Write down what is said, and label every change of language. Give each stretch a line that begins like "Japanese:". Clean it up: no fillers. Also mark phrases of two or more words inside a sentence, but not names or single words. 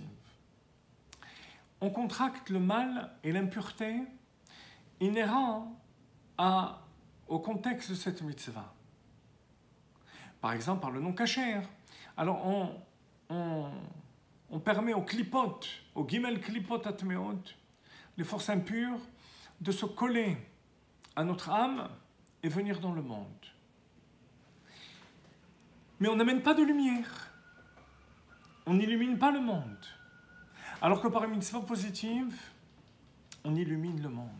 French: On contracte le mal et l'impureté inhérents au contexte de cette mitzvah. Par exemple, par le non kasher. Alors, on permet aux klipot, aux
Hebrew: גימל קליפות הטמאות,
French: les forces impures, de se coller à notre âme et venir dans le monde. Mais on n'amène pas de lumière. On n'illumine pas le monde. Alors que par une mitzvah positive, on illumine le monde.